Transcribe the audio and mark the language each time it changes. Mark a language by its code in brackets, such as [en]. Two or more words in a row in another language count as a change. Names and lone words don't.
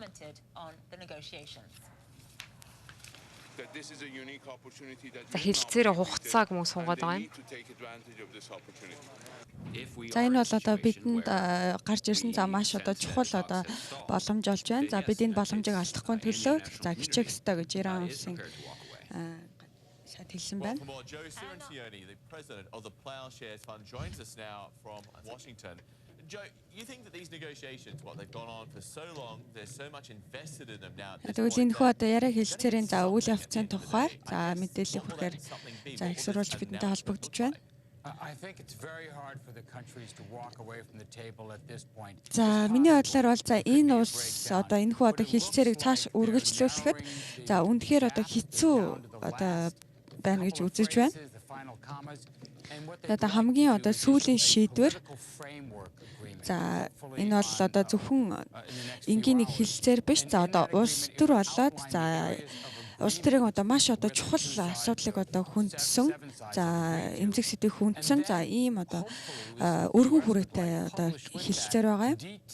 [mn] За хилцээрээ хугацааг мөн сунгаад байгаа юм. За энэ бол одоо бидэнд гарч ирсэн за маш одоо чухал одоо боломж болж байна. За бид энэ боломжийг алдахгүй төлөө за хичээх ёстой гэж Иран улсын сайд хэлсэн байна. [en] Joe, you think that these negotiations, they've gone on for so long, there's so much invested in them now. [mn] Тэгвэл энэ хөө одоо яриа хэлцээрийн за үйл явцын тухай за мэдээлэл өгөхээр за их сурвалж бидэнтэй холбогдож байна. [en] I think it's very hard for the countries to walk away from the table at this point. [mn] За миний бодлоор бол за энэ улс одоо энэ хүү одоо хэлцээрийг цааш үргэлжлүүлэхэд за үнэхээр одоо хэцүү одоо байна гэж үзэж байна. Одоо хамгийн одоо сүүлийн шийдвэр за энэ бол одоо зөвхөн энгийн нэг хэлцээр биш за одоо улс төр болоод за улс төрийн одоо маш одоо чухал асуудлыг одоо хүндсэн за эмзэг сэдвийг хүндсэн за ийм одоо өргөн хүрээтэй одоо хэлцээр байгаа юм.